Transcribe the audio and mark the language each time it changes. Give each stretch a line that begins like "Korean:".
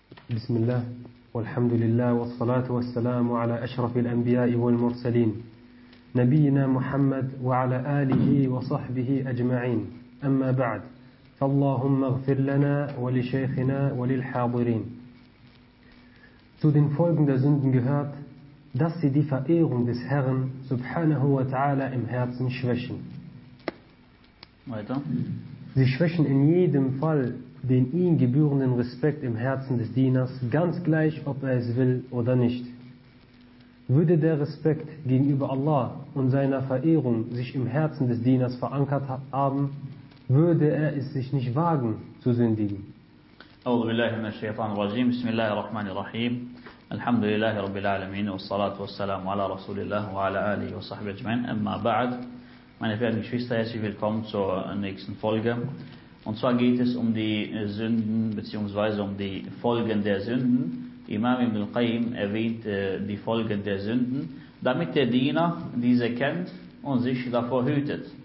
Arabic: بسم الله والحمد لله والصلاة والسلام على أشرف الأنبياء والمرسلين نبينا محمد وعلى آله وصحبه أجمعين أما بعد فاللهم اغفر لنا ولشيخنا وللحاضرين.
German: Zu den Folgen der Sünden gehört, dass sie die Verehrung des Herrn subhanahu wa ta'ala im Herzen schwächen. Weiter. Sie schwächen in jedem Fall den ihm gebührenden Respekt im Herzen des Dieners, ganz gleich, ob er es will oder nicht. Würde der Respekt gegenüber Allah und seiner Verehrung sich im Herzen des Dieners verankert haben, würde er es sich nicht wagen, zu sündigen.
Arabic: أعوذ بالله من الشيطان الرجيم. بسم الله الرحمن الرحيم. الحمد لله رب العالمين والصلاة والسلام على رسول الله وعلى آله وصحبه أجمعين. أما بعد,
German: meine verehrten Geschwister, herzlich willkommen zur nächsten Folge. Und zwar geht es um die Sünden bzw. um die Folgen der Sünden. Imam Ibn Qayyim erwähnt die Folgen der Sünden, damit der Diener diese kennt und sich davor hütet.